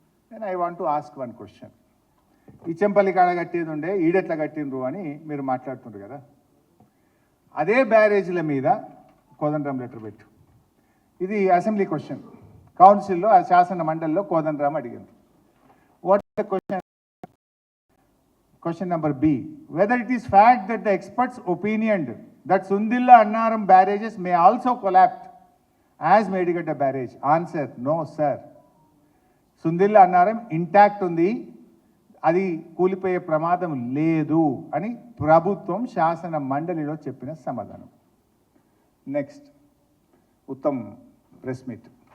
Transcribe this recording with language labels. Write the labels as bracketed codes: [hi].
[te] నేను [en] I want to ask one question. [te] Ichampalli కాడ కట్టేది ఉండే, ఈడెట్లా కట్టిండ్రు అని మీరు మాట్లాడుతుండ్రు కదా. అదే బ్యారేజీల మీద కోదండరాం లెటర్ పెట్టు. ఇది అసెంబ్లీ క్వశ్చన్, కౌన్సిల్లో శాసన మండలిలో కోదండరాం అడిగింది. [en] What is the question? Question number B, whether it is fact that the experts opinioned that Sundilla Annaram barrages may also collapse as Medigadda barrage. Answer, no sir. [te] Sundilla Annaram intact undi, అది కూలిపోయే ప్రమాదం లేదు అని ప్రభుత్వం శాసన మండలిలో చెప్పిన సమాధానం. Next, Uttam press meet.